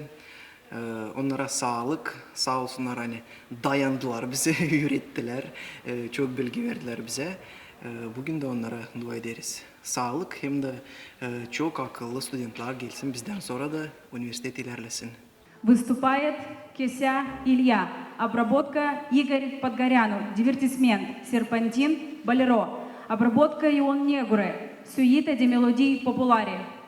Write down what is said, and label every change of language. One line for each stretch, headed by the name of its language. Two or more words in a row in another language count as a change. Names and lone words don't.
Gagauz: Onlara sağlık, sağ olsunlar hani dayandılar bize, öğrettiler, çok bilgi verdiler bize. Bugün de onlara dua ederiz. Sağlık hem de çok akıllı studentlar gelsin bizden sonra da üniversite ilerlesin.
Russian: Выступает Кися Илья. Обработка Игорь Подгоряну. Дивертисмент Серпантин Болеро. Обработка Ион Негуры. Сюита де мелодий популари.